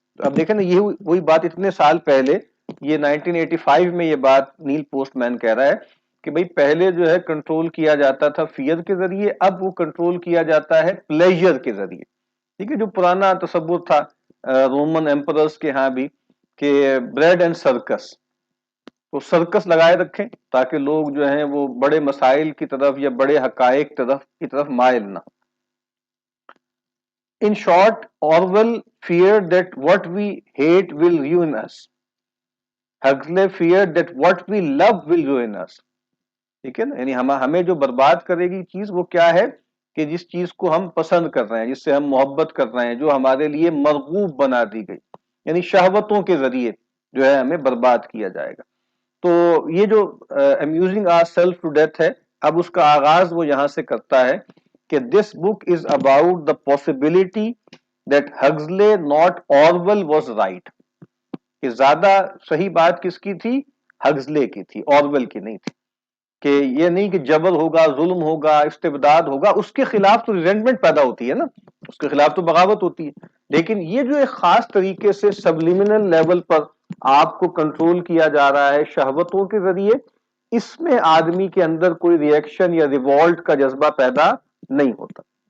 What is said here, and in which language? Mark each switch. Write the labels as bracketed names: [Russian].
[Urdu] اب دیکھیں نا یہ وہی بات اتنے سال پہلے، یہ 1985 میں یہ بات نیل پوسٹ مین کہہ رہا ہے کہ بھئی پہلے جو ہے کنٹرول کیا جاتا تھا فیئر کے ذریعے، اب وہ کنٹرول کیا جاتا ہے پلیجر کے ذریعے. ٹھیک ہے، جو پرانا تصور تھا رومن ایمپررز کے ہاں بھی کہ بریڈ اینڈ سرکس، تو سرکس لگائے رکھیں تاکہ لوگ جو ہیں وہ بڑے مسائل کی طرف یا بڑے حقائق کی طرف مائل نہ. [English] In short, Orwell feared that what we hate will ruin us. Huxley feared that what we love will ruin us. [Urdu] ٹھیک ہے نا، یعنی ہمیں جو برباد کرے گی چیز وہ کیا ہے کہ جس چیز کو ہم پسند کر رہے ہیں، جس سے ہم محبت کر رہے ہیں، جو ہمارے لیے مرغوب بنا دی گئی، یعنی شہوتوں کے ذریعے جو ہے ہمیں برباد کیا جائے گا. تو یہ جو [English] amusing ourselves to death [Urdu] ہے، اب اس کا آغاز وہ یہاں سے کرتا ہے کہ [English] this book is about the possibility that Huxley not Orwell was right. [Urdu] کہ زیادہ صحیح بات کس کی تھی؟ ہگزلے کی تھی، آرویل کی نہیں تھی. کہ یہ نہیں کہ جبر ہوگا، ظلم ہوگا، استبداد ہوگا، اس کے خلاف تو ریزنٹمنٹ پیدا ہوتی ہے نا، اس کے خلاف تو بغاوت ہوتی ہے. لیکن یہ جو ایک خاص طریقے سے سبلیمنل لیول پر آپ کو کنٹرول کیا جا رہا ہے شہوتوں کے ذریعے، اس میں آدمی کے اندر کوئی ری ایکشن یا ریوولٹ کا جذبہ پیدا نہیں ہوتا.